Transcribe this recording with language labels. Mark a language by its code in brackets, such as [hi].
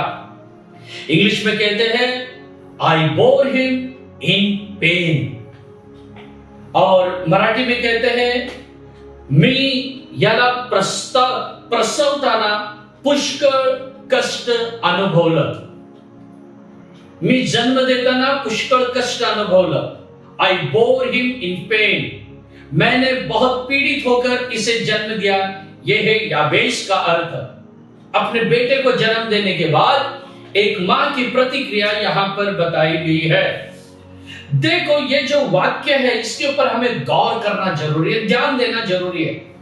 [hi] English में कहते हैं [en] I bore him in pen, [hi] और मराठी में कहते हैं [mr] मी याला प्रसवताना पुष्कळ कष्ट अनुभवलं. मी जन्म देताना पुष्कळ कष्ट अनुभवलं. [en] I bore him in pain, [hi] मैंने बहुत पीड़ित होकर इसे जन्म दिया. यह है याबेस का अर्थ. अपने बेटे को जन्म देने के बाद एक मां की प्रतिक्रिया यहां पर बताई गई है. देखो, ये जो वाक्य है इसके ऊपर हमें गौर करना जरूरी है, ध्यान देना जरूरी है।